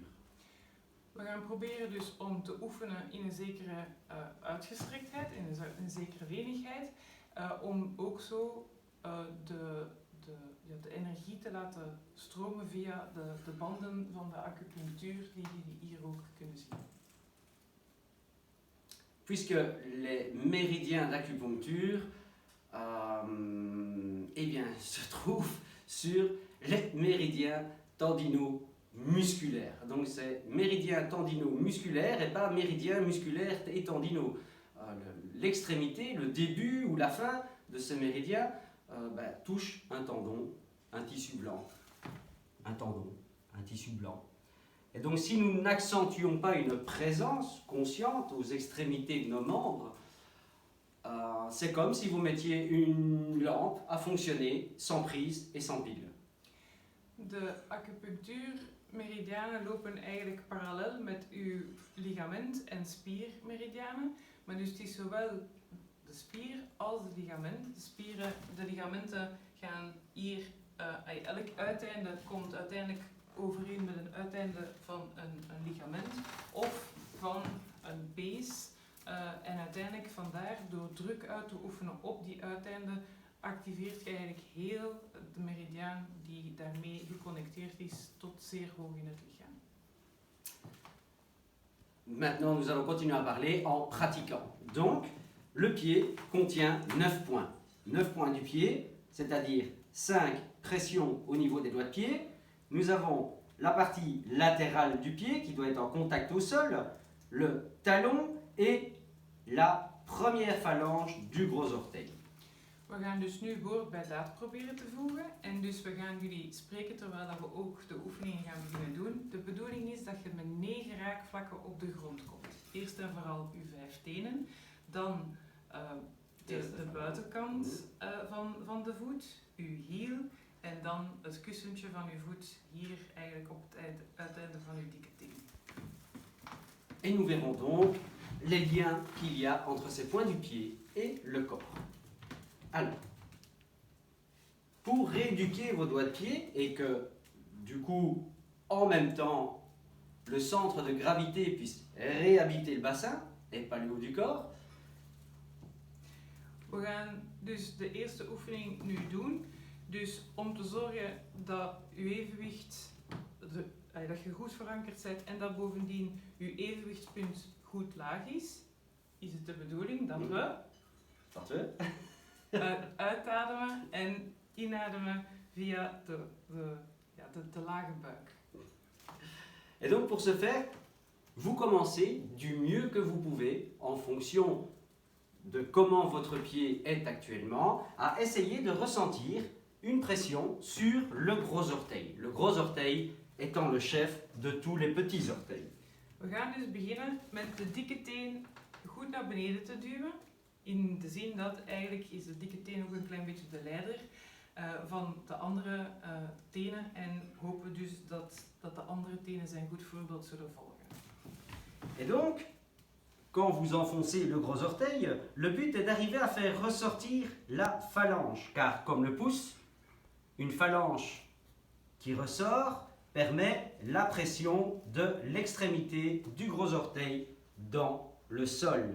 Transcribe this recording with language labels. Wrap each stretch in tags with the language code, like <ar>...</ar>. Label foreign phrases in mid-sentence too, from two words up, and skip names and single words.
<nl>We gaan proberen dus om te oefenen in een zekere uitgestrektheid, in een zekere lenigheid, om ook zo de energie te laten stromen via de banden van de acupunctuur die jullie hier ook kunnen zien.</nl> <fr>Puisque les méridiens d'acupuncture se trouvent sur les méridiens tendino-musculaires. Donc c'est méridien tendino-musculaire et pas méridien musculaire et tendino. L'extrémité, le début ou la fin de ce méridien touche un tendon, un tissu blanc, un tendon, un tissu blanc. Et donc si nous n'accentuons pas une présence consciente aux extrémités de nos membres, c'est comme si vous mettiez une lampe à fonctionner sans prise et sans pile.</fr> <nl>De acupunctuurmeridianen lopen eigenlijk parallel met uw ligament- en spiermeridianen. Maar dus het is zowel de spier als het ligament. De ligamenten gaan hier, elk uiteinde komt uiteindelijk overeen met een uiteinde van een ligament of van een pees. En uiteindelijk vandaar, door druk uit te oefenen op die uiteinden, activeert je eigenlijk heel de meridiaan die daarmee geconnecteerd is tot zeer hoog in het lichaam.</nl> <fr>Maintenant, nous allons continuer à parler en pratiquant. Donc, le pied contient 9 points. 9 points du pied, c'est-à-dire 5 pressions au niveau des doigts de pied. Nous avons la partie latérale du pied qui doit être en contact au sol, le talon et la première phalange du gros orteil.</fr> <nl>We gaan dus nu woord bij daad proberen te voegen en dus we gaan jullie spreken terwijl dat we ook de oefeningen gaan beginnen doen. De bedoeling is dat je met 9 raakvlakken op de grond komt. Eerst en vooral uw 5 tenen, dan de buitenkant van de voet, uw hiel en dan het kussentje van uw voet hier eigenlijk op het uiteinde van uw dikke teen.</nl> <fr>Et nous verrons donc les liens qu'il y a entre ces points du pied et le corps. Alors, pour rééduquer vos doigts de pied et que, du coup, en même temps, le centre de gravité puisse réhabiter le bassin et pas le haut du corps.</fr> <nl>We gaan dus de eerste oefening nu doen. Dus om te zorgen dat uw evenwicht, dat je goed verankerd bent en dat bovendien uw evenwichtspunt goed laag is het de bedoeling dat we uitademen en inademen via de lage buik.</nl> <fr>Et donc pour ce faire, vous commencez du mieux que vous pouvez en fonction de comment votre pied est actuellement à essayer de ressentir une pression sur le gros orteil. Le gros orteil étant le chef de tous les petits orteils.</fr> <nl>We gaan dus beginnen met de dikke teen goed naar beneden te duwen. In de zin dat eigenlijk is de dikke teen ook een klein beetje de leider van de andere tenen. En hopen dus dat de andere tenen zijn goed voorbeeld zullen volgen.</nl> <fr>Et donc, quand vous enfoncez le gros orteil, le but est d'arriver à faire ressortir la phalange. Car comme le pouce, une phalange qui ressort permet la pression de l'extrémité du gros orteil dans le sol.</fr>